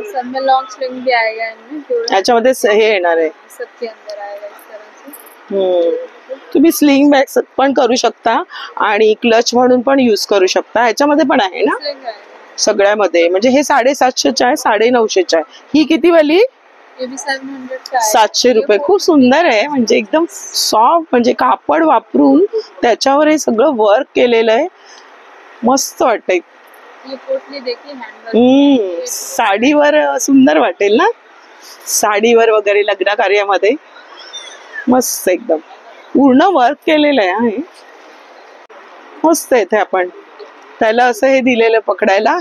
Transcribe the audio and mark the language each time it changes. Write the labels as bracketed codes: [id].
[hi] सब में long sling भी आएगा इनमें. [mr] याच्यामध्ये हे येणार आहे. [hi] सबके अंदर आएगा इस तरह से. [mr] तुम्ही स्लिंग बॅग पण करू शकता आणि क्लच म्हणून पण यूज करू शकता. ह्याच्यामध्ये पण आहे ना [hi] स्लिंग आएगा. [mr] सगळ्यामध्ये. म्हणजे हे 750 आहे, 950 आहे. ही किती वाली? [hi] ये भी 700 का आएगा. [mr] 700 रुपये. खूप सुंदर आहे. म्हणजे एकदम सॉफ्ट, म्हणजे कापड वापरून त्याच्यावर हे सगळं वर्क केलेलं आहे. मस्त वाटतंय. [hi] ये पोटली देखिए हैंडवर्क. [mr] साडीवर सुंदर वाटेल ना, साडीवर वगैरे लग्न कार्यामध्ये. मस्त एकदम पूर्ण वर्क केलेलं आहे. मस्त आहे. ते आपण त्याला असं हे दिलेलं पकडायला.